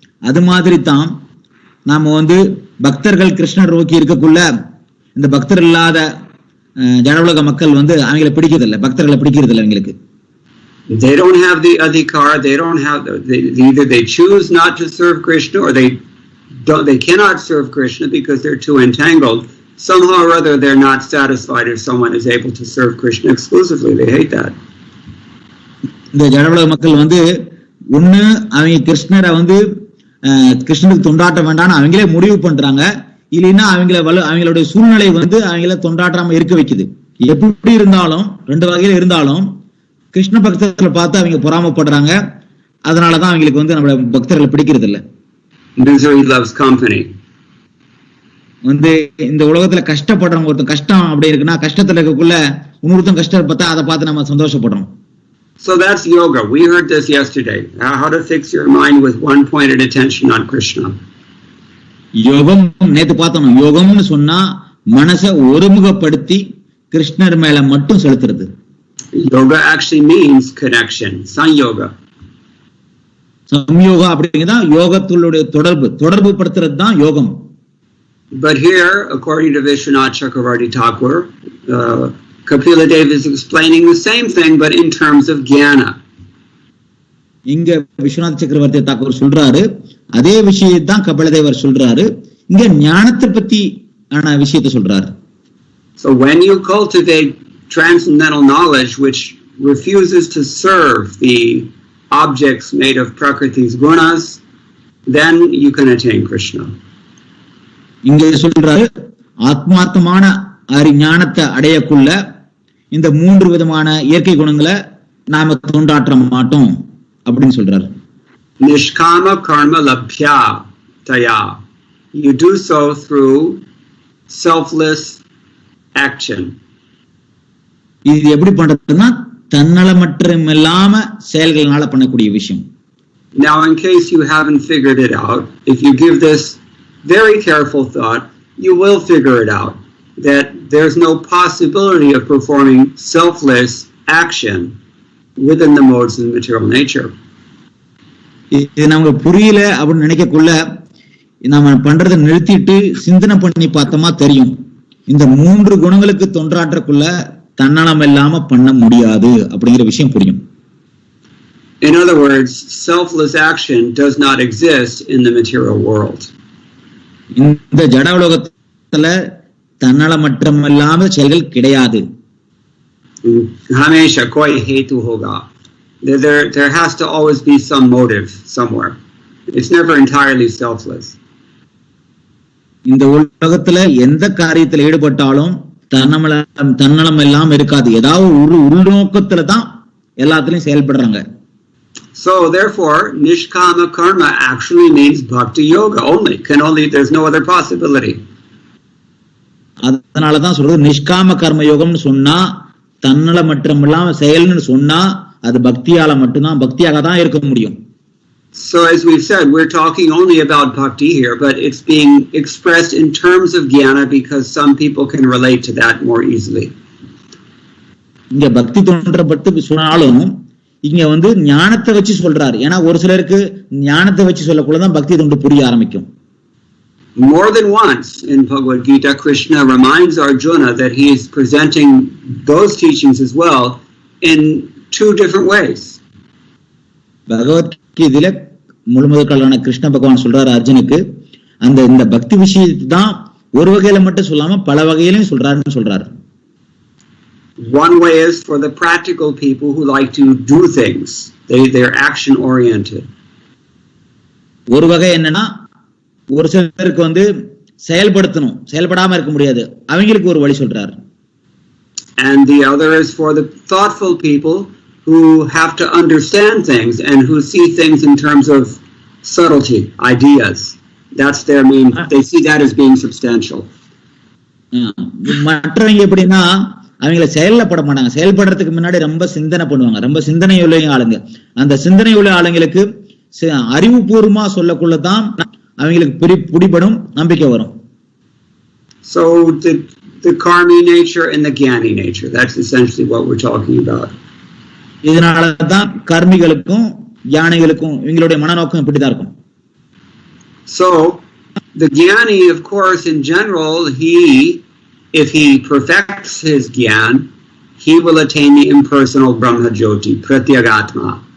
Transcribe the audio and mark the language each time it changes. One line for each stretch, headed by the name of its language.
Tamil: அது மாதிரி தான் நாம பக்தர்கள் கிருஷ்ணர் நோக்கி இருக்கக்குள்ள இந்த பக்தர் இல்லாத ஜனஉலக மக்கள் அவங்களை பிடிக்கிறதில்லை, பக்தர்களை பிடிக்கிறது இல்லை அவங்களுக்கு.
English: They don't have the adhikar, they don't have either they choose not to serve Krishna or they cannot serve Krishna because they're too entangled. Somehow or other they're not satisfied if someone is able to serve Krishna exclusively. They hate that.
Tamil: இந்த ஜனஉலக மக்கள் ஒண்ணு அவங்க கிருஷ்ணரை கிருஷ்ணனுக்கு தொண்டாட்ட வேண்டாம்னு அவங்களே முடிவு பண்றாங்க, இல்லைன்னா அவங்களுடைய சூழ்நிலை அவங்கள தொண்டாட்டாம இருக்க வைக்குது. எப்படி இருந்தாலும் ரெண்டு வகையில இருந்தாலும் கிருஷ்ண பக்தர்களை பார்த்து அவங்க பொறாமப்படுறாங்க. அதனாலதான் அவங்களுக்கு நம்மள பக்தர்களை பிடிக்கிறது இல்ல.
English: Misery loves company.
Tamil: இந்த உலகத்துல கஷ்டப்படுறவங்க ஒருத்தன் கஷ்டம் அப்படி இருக்குன்னா கஷ்டத்துல இருக்கக்குள்ள இன்னொருத்தன் கஷ்டம் பார்த்தா அதை பார்த்து நம்ம சந்தோஷப்படுறோம்.
English: So that's yoga. We heard this yesterday. How to fix your mind with one-pointed attention on Krishna.
Tamil: யோகம் நேத்து பார்த்தோம். யோகம்னு சொன்னா மனசை ஒருமுகப்படுத்தி கிருஷ்ணர் மேல மட்டும் செலுத்துறது.
English: Yoga actually means connection. Sanyoga.
Tamil: சம்யோகா அப்படிங்கிறதா யோகத்துடைய தொடர்பு படுத்துறது தான் யோகம்.
English: But here, according to Vishwanath Chakravarti Thakur, Kapila Dev is explaining the same thing, but in terms of jnana.
Tamil: இங்க விஸ்வநாத் சக்கரவர்த்தி தாக்கூர் சொல்றாரு, அதே விஷயத்தான் கபிலதேவர் சொல்றாரு, இங்க ஞானத்தை பத்தி ஆன விஷயத்தை சொல்றாரு.
English: So when you cultivate transcendental knowledge which refuses to serve the objects made of Prakriti's gunas, then you can attain Krishna.
Tamil: இங்க சொல்றாரு, ஆத்மார்த்தமான ஞானத்தை அடையக்குள்ள இந்த 3 விதமான இயற்கை குணங்களை நாம தோண்டாற்ற மாட்டோம் அப்படின்னு சொல்றாரு.
Sanskrit: Nishkama karma labhya taya.
English: You do so through selfless action.
Tamil: இது எப்படி பண்றதுன்னா தன்னலமற்றம் இல்லாம செயல்களால பண்ணக்கூடிய விஷயம்.
English: Now, in case you haven't figured it out, if you give this very careful thought, you will figure it out, that there's no possibility of performing selfless action within the modes of material nature.
Tamil: இது நமக்கு புரியல அப்படின்னு நினைக்கக்குள்ள நாம பண்றதை நிறுத்திட்டு சிந்தனை பண்ணி பார்த்தோமா தெரியும், இந்த 3 குணங்களுக்கு தொன்றாற்றக்குள்ள தன்னலம் இல்லாம பண்ண முடியாது அப்படிங்கிற விஷயம் புரியும்.
English: In other words, selfless action does not exist in the material world.
Tamil: இந்த ஜட உலகத்துல தன்னலமற்றம் இல்லாம செயல்கள் கிடையாது.
Hindi: Hamesha koi hetu hoga.
English: There has to always be some motive somewhere. It's never entirely selfless.
Tamil: இந்த உலகத்துல எந்த காரியத்துல ஈடுபட்டாலும் தன்னலம் எல்லாம் இருக்காது, ஏதாவது ஒரு உள்நோக்கத்துல தான் எல்லாத்துலயும் செயல்படுறாங்க.
English: So therefore, nishkama karma actually means bhakti yoga only. There's no other possibility.
Tamil: அதனாலதான் சொல்றது நிஷ்காம கர்ம யோகம்னு சொன்னா தன்னலமற்றம் இல்லாம செயல்னு சொன்னா அது பக்தியால மட்டும்தான், பக்தியாக தான் இருக்க முடியும்.
English: So as we've said, we're talking only about bhakti here, but it's being expressed in terms of jnana because some people can relate to that more easily.
Tamil: இங்க பக்தி தோன்றப்பட்டு சொன்னாலும் இங்க ஞானத்தை வச்சு சொல்றாரு. ஏன்னா ஒரு சிலருக்கு ஞானத்தை வச்சு சொல்லக்குள்ளதான் பக்தி தொண்டு புரிய ஆரம்பிக்கும்.
English: More than once in Bhagavad Gita, Krishna reminds Arjuna that he is presenting those teachings as well in 2 different ways.
Tamil: பகவத்கீதையில முழுமுதற்கான கிருஷ்ண பகவான் சொல்றாரு அர்ஜுனுக்கு, இந்த பக்தி விஷயத்தை தான் ஒரு வகையில மட்டும் சொல்லாம பல வகையிலும் சொல்றாருன்னு சொல்றாரு.
English: One way is for the practical people who like to do things. They're action oriented.
Tamil: ஒரு வகை என்னன்னா ஒரு சிலருக்கு செயல்படுத்தணும், செயல்படாம இருக்க முடியாது, அவங்களுக்கு ஒரு வழி சொல்றாரு.
English: And the other is for the thoughtful people who have to understand things and who see things in terms of subtlety, ideas. That's their main, they see that as being substantial.
Tamil: மற்றவங்க எப்படின்னா அவங்கள செயல்பட மாட்டாங்க, செயல்படுறதுக்கு முன்னாடி ரொம்ப சிந்தனை பண்ணுவாங்க, ரொம்ப சிந்தனை உள்ள ஆளுங்க. அந்த சிந்தனை உள்ள ஆளுங்களுக்கு அறிவுபூர்வமா சொல்லக்குள்ளதான் அவங்களுக்கு பிடிபடும், நம்பிக்கை வரும்.
English: So the karmi nature and the jnani nature, that's essentially what we're talking about.
Tamil: இதனாலதான் கர்மிகளுக்கும் ஞானிகளுக்கும் இவங்களுடைய மனநோக்கம் இப்படிதான் இருக்கும்.
English: So the jnani, of course, in general, if he perfects his jnana, he will attain the impersonal Brahma Jyoti, Pratyagatma.